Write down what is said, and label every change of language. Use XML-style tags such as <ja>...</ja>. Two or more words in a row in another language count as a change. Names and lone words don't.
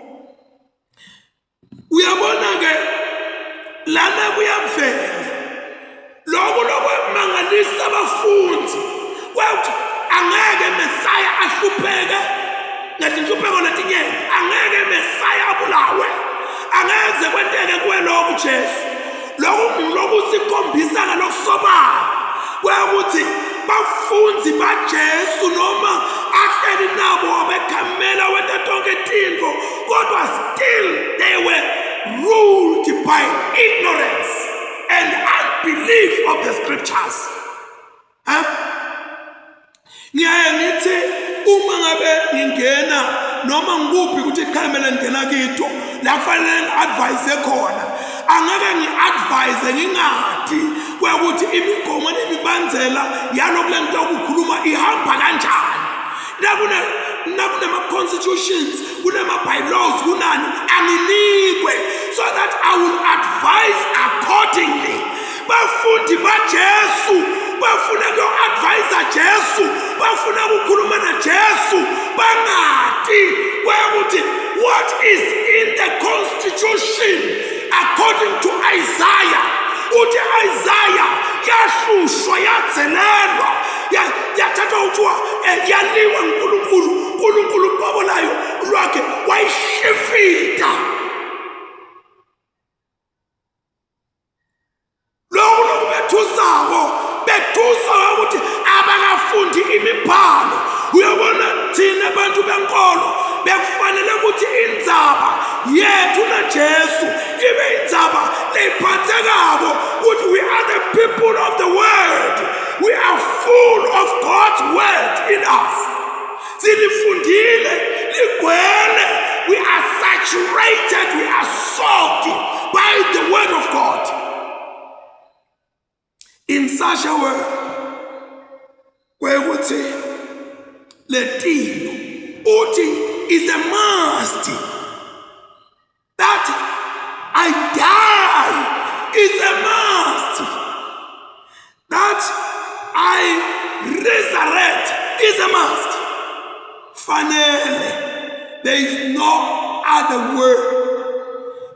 <ss>Uyabona-ke lana kuyavela lokhu lokwemangalisa abafundi kwauthi angeke Mesaya ahlupheke ngezinhlupheko letinyenti, angeke Mesaya abulawe, angeze kwenteke kuwe lokhu Jesu. Lokhu sikhombisa ngalokusobala kwekuthi bafundi baJesu noma ahleli nabo wabekhamela wenta tonke tintfo, kodwa</ss> <en>still they were ruled by ignorance and unbelief of the scriptures.</en> <ss>Ngiyaye ngithi uma ngabe ngingena noma ngikuphi ukuthi ikhamela ngena kito la kufanele ngi-advise khona, angeke ngi-advise ngingadi kwekuthi imigomo nemibandzela yalokule nto yokukhuluma ihamba kanjani. Kunama-constitutions, kunama-bylaws, kunani, anginikwe</ss> <en>so that I will advise accordingly.</en> <ss>Bafundi baJesu bafuna ku-advise Jesu, bafuna ukukhuluma naJesu, bangadi kwekuthi</ss> <en>what is in the constitution according to Isaiah.</en> <ss>Uthi Isaiah yahlushwa, yadzelelwa, yathathwa uthiwa yaliwa uNkulunkulu uqobo layo lwakhe wayishifita. Lokhu bethusa ukuthi abakafundi imibhalo. Uyabona thina abantu benkolo bekufanele ukuthi indzaba yethu naJesu ibe indzaba leyiphathekako ukuthi</ss> <en>we are the people of the word. We are full of God's word in us.</en> <ss>Silifundile ligcwele.</ss> <en>We are saturated, we are soaked by the word of God. In such a way</en> <ss>kwekuthi letino uthi</ss> <en>is a must that I die, is a must that I resurrect, is a must. Fanele, there is no other word.</en>